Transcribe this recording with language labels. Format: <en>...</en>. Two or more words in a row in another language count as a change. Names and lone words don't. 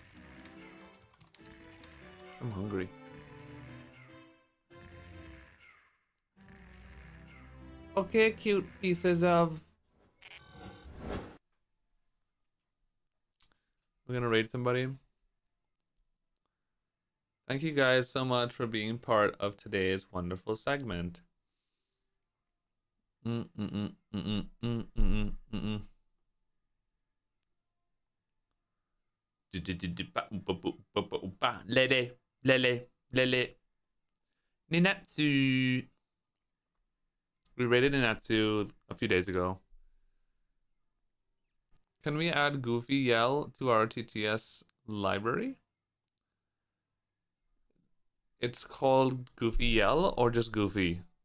<en>I'm hungry. Okay, cute pieces of. We're gonna raid somebody. Thank you guys so much for being part of today's wonderful segment. Lele, lele, lele. Ninatsu. We raided Ninatsu a few days ago. Can we add Goofy Yell to our TTS library? It's called Goofy Yell or just Goofy?</en>